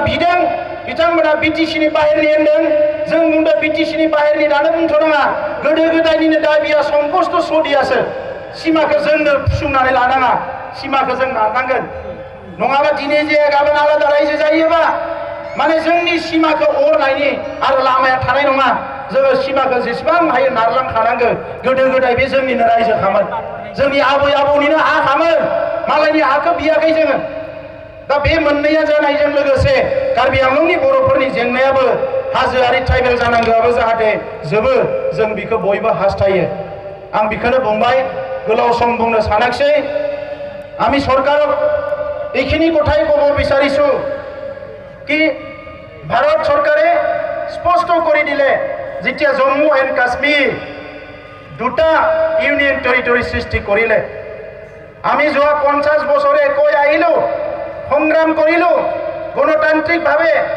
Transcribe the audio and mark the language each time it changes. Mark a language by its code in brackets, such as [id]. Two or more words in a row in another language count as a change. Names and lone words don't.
[brx] बिदों बिथांमोना बिटिसिनि बाहेरनि होनदों जों बुंदों बिटिसिनि बाहेरनि दानो बुंथ'नाङा गोदो गोदायनिनो दाबिया संकस्त सदियासो सिमाखौ जोंनो फुसुंनानै लानाङा सिमाखौ जों नारनांगोन नङाबा दिनै जे गाबोन आलादा रायजो जायोबा माने जोंनि सिमाखौ अरनायनि आरो लामाया थानाय नङा जोङो सिमाखौ जेसेबां हायो नारलांखानांगौ गोदो गोदाय बे जोंनिनो रायजोखामोन जोंनि आबै आबौनिनो हाखामोन मालायनि हाखौ बियाखै जोङो दा बे मोननैया जानायजों लोगोसे कार्बि आंलंनि बर'फोरनि जेंनायाबो हाजोआरि ट्राइबेल जानांगौआबो जाहाथे जोबो जों बेखौ बयबो हास्थायो आं बेखौनो बुंबाय गोलाव सम बुंनो सानाखिसै [as] আমি সরকার এইখিনি কথাই কব বিচাৰিছো কি ভাৰত চৰকাৰে স্পষ্ট কৰি দিলে যেতিয়া জম্মু এণ্ড কাশ্মীৰ দুটা ইউনিয়ন টেৰিটৰি সৃষ্টি কৰিলে আমি যোৱা 50 বছৰে কৈ আহিলো সংগ্ৰাম কৰিলো গণতান্ত্ৰিকভাৱে